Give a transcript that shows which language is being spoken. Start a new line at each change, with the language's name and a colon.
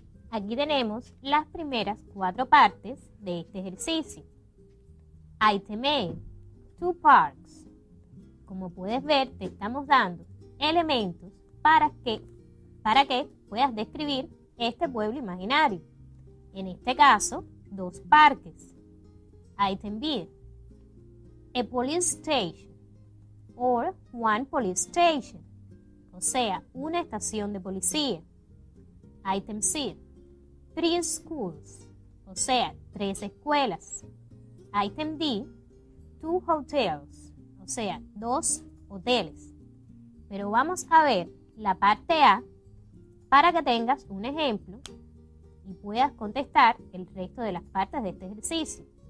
Spanish: Aquí tenemos las primeras 4 partes de este ejercicio.
English: Item A, 2 parks.
Spanish: Como puedes ver, te estamos dando elementos para que puedas describir este pueblo imaginario. En este caso, 2 parques.
English: Item B, a police station or one police station.
Spanish: O sea, una estación de policía.
English: Item C, 3 schools,
Spanish: o sea, 3 escuelas.
English: Item D, 2 hotels,
Spanish: o sea, 2 hoteles. Pero vamos a ver la parte A para que tengas un ejemplo y puedas contestar el resto de las partes de este ejercicio.